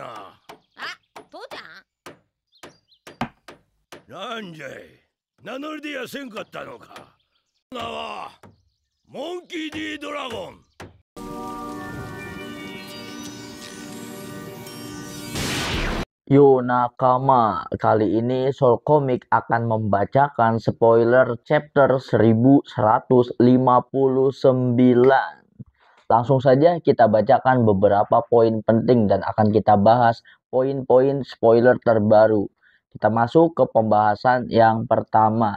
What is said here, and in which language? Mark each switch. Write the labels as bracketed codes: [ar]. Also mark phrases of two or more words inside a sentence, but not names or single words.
[ja] あ、父ちゃん。なんじゃい、名乗り出やせんかったのか。名はモンキー D ドラゴン。 [id] Yo Nakama, kali ini Soul Comic akan membacakan spoiler chapter 1159. Langsung saja kita bacakan beberapa poin penting dan akan kita bahas poin-poin spoiler terbaru. Kita masuk ke pembahasan yang pertama.